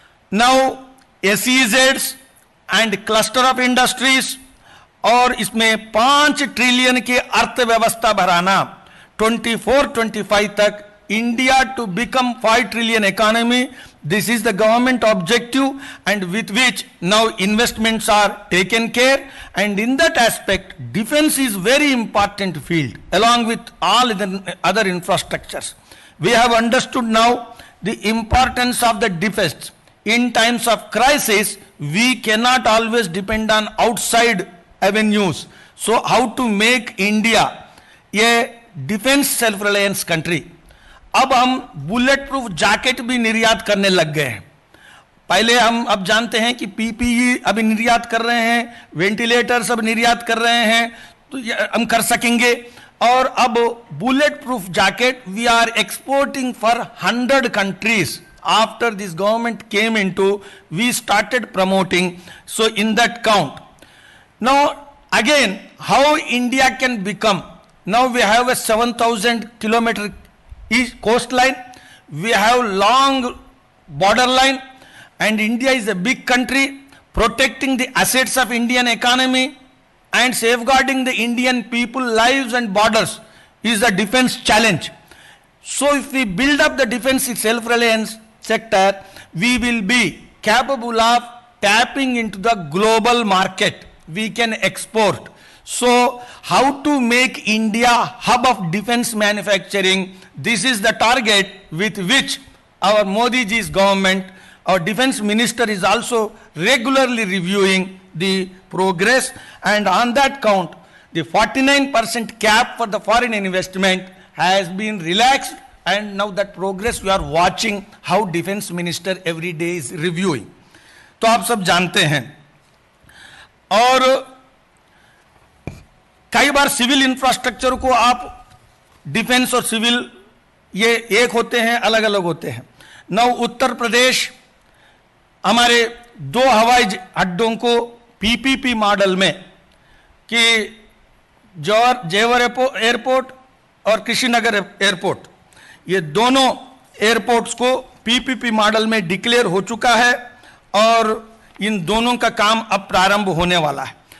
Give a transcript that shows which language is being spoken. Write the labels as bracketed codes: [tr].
[en] Now SEZs and cluster of industries [hi] और इसमें 5 trillion की अर्थव्यवस्था बढ़ाना 24-25 तक, [en] India to become 5 trillion economy, this is the government objective and with which now investments are taken care and in that aspect defence is very important field along with all other infrastructures. We have understood now the importance of the defense. In times of crisis we cannot always depend on outside avenues. So how to make India a defense self-reliance country? [hi] अब हम bullet proof jacket भी निर्यात करने लग गए हैं। पहले हम अब जानते हैं कि पीपीई अभी निर्यात कर रहे हैं, वेंटिलेटर्स अब निर्यात कर रहे हैं, तो हम कर सकेंगे। और अब [en] Bullet proof jacket we are exporting for 100 countries after this government came into, we started promoting, so in that count. Now again, how India can become, now we have a 7,000 kilometer coastline, we have long borderline and India is a big country. Protecting the assets of Indian economy and safeguarding the Indian people lives and borders is a defense challenge. So if we build up the defense self-reliance sector, we will be capable of tapping into the global market. We can export. So how to make India hub of defense manufacturing? This is the target with which our Modi ji's government, our defense minister is also regularly reviewing the progress, and on that count, the 49% cap for the foreign investment has been relaxed, and now that progress we are watching how defense minister every day is reviewing. [hi] तो आप सब जानते हैं, और कई बार civil infrastructure को आप defence और सिविल ये एक होते हैं, अलग अलग होते हैं। नौ उत्तर प्रदेश हमारे 2 हवाई अड्डों को पीपीपी मॉडल में कि जेवर एयरपोर्ट और कृष्णनगर एयरपोर्ट, ये दोनों एयरपोर्ट्स को पीपीपी मॉडल में डिक्लेयर हो चुका है और इन दोनों का काम अब प्रारंभ होने वाला है।